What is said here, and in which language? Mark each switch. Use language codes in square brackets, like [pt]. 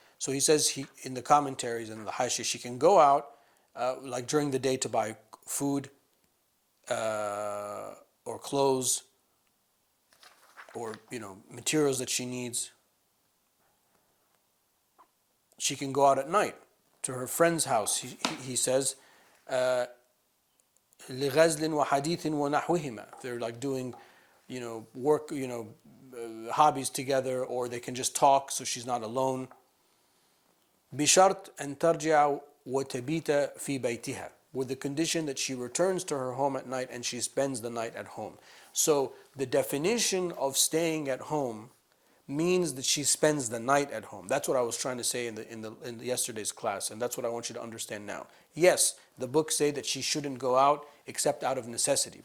[en] So he says in the commentaries and the Hashia, she can go out like during the day to buy food or clothes or materials that she needs. She can go out at night to her friend's house. He says, [ar] لِغَزْلٍ وَحَدِيثٍ وَنَحْوِهِمَا. [en] They're like doing work, hobbies together, or they can just talk so she's not alone. [ar] بِشَرْطٍ أَن تَرْجِعَ وَتَبِيتَ فِي بَيْتِهَا. [en] With the condition that she returns to her home at night and she spends the night at home. So the definition of staying at home means that she spends the night at home. That's what I was trying to say in yesterday's class, and that's what I want you to understand now. Yes, the books say that she shouldn't go out except out of necessity.